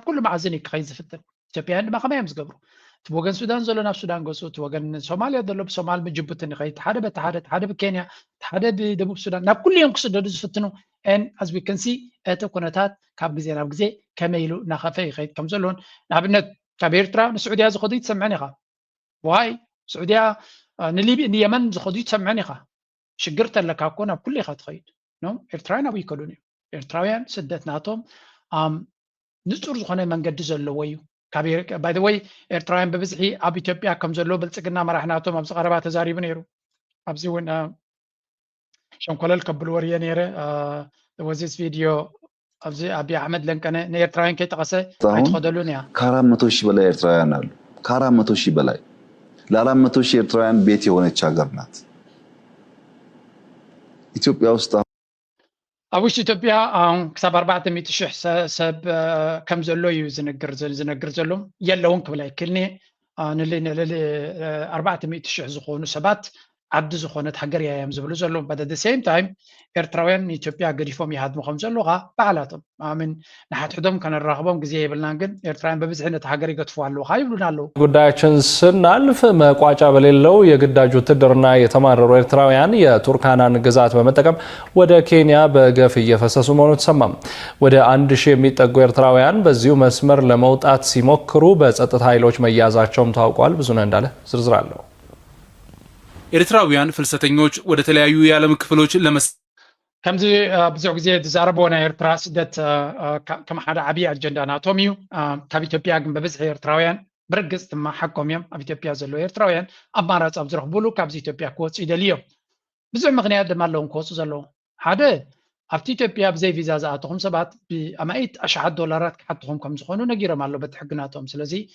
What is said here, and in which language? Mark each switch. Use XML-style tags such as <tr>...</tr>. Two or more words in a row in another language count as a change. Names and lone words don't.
<ti>ኩሉ ማዕዘን እዩ ክኸይድ ዝፍትን ኢትዮጵያውያን ድማ ከመይ እዮም ዝገብሩ እቲ ወገን ሱዳን ዘሎ ናብ ሱዳን ገፁ እቲ ወገን ሶማልያ ዘሎ ብሶማል ብጅቡቲ ንኸይድ ሓደ በቲ ሓደ ብኬንያ ሓደ ብደቡብ ሱዳን ናብ ኩሉ እዮም ክስደዱ ዝፍትኑ</ti> <en>and as we can see</en> <ti>እቲ ኩነታት ካብ ግዜ ናብ ግዜ ከመይ ኢሉ እናኸፈ ይኸይድ ከም ዘለዎን ንኣብነት ካብ ኤርትራ ንስዑድያ ዝኸዱ ይትሰምዐን ኢኻ ዋይ ስዑድያ ንየመን ዝኸዱ ይትሰምዐን ኢኻ ሽግር ተለካ እኮ ናብ ኩሉ ኢኻ ትኸይድ ኖ ኤርትራውያን ኣብኡ ይከዱን እዮም ኤርትራውያን ስደት ናቶም ንፁር ዝኾነ መንገዲ ዘለዎ እዩ</ti> <en>by the way</en> <ti>ኤርትራውያን በብዝሒ ኣብ ኢትዮጵያ ከም ዘሎ ብልፅግና መራሕናቶም ኣብዚ ቀረባ ተዛሪቡ ነይሩ ኣብዚ እውን ሸንኮለል ከብል ወርየ ነይረ</ti> <en>was this video</en> <ti>ኣብዚ አብይ አሕመድ ለንቀነ ንኤርትራውያን ከይጠቀሰ አይተኸደሉን ያ</ti> <am>ከ400 ሺህ በላይ ኤርትራውያን አሉ ከ400 ሺህ በላይ ለ400 ሺህ ኤርትራውያን ቤት የሆነች ሀገር ናት ኢትዮጵያ ውስጥ</am> <ti>ኣብ ውሽጢ ኢትዮጵያ ክሳብ 400 ሺህ ሰብ ከም ዘሎ እዩ ዝነግር ዘሎ የለውን ክብል ኣይክልኒ ንል 400 ሺህ ዝኾኑ ሰባት ዓዲ ዝኾነት ሃገር እያ እዮም ዝብሉ ዘለዉ</ti> <en>but at the same time</en> <ti>ኤርትራውያን ንኢትዮጵያ ገዲፎም ይሃድሙ ከም ዘለዉ ከዓ በዓላቶም ኣምን ንሓትሕዶም ከነራኽቦም ግዜ የብልናን ግን ኤርትራውያን በብዝሒ ነቲ ሃገር ይገድፉ ኣለዉ ካ ይብሉና ኣለዉ።</ti> <am>ጉዳያችን ስናልፍ መቋጫ በሌለው የግዳጅ ውትድርና የተማረሩ ኤርትራውያን የቱርካናን ግዛት በመጠቀም ወደ ኬንያ በገፍ እየፈሰሱ መሆኑ ተሰማም። ወደ 1000 የሚጠጉ ኤርትራውያን በዚሁ መስመር ለመውጣት ሲሞክሩ በጸጥታ ኃይሎች መያዛቸውም ታውቋል። ብዙነህ እንዳለ ዝርዝር አለው። ኤርትራውያን ፍልሰተኞች ወደ ተለያዩ የዓለም ክፍሎች</am> <ti>ከምዚ ብዙሕ ግዜ ተዛረበ ናይ ኤርትራ ስደት ከም ሓደ ዓብዪ ኣጀንዳ ናቶም እዩ ካብ ኢትዮጵያ ግን በብዝሒ ኤርትራውያን ብርግፅ ድማ ሓቆም እዮም ኣብ ኢትዮጵያ ዘለዉ ኤርትራውያን ኣማራፂ ኣብ ዝረኽብሉ ካብዚ ኢትዮጵያ ክወፁ ይደልዮም ብዙሕ ምክንያት ድማ ኣለዎም ክወፁ ዘለዉ ሓደ ኣብቲ ኢትዮጵያ ብዘይ ቪዛ ዝኣተኹም ሰባት ብኣማኢት ኣሽሓት ዶላራት ክሓትኹም ከም ዝኾኑ ነጊሮም ኣሎ በቲ ሕግናቶም ስለዚ</ti>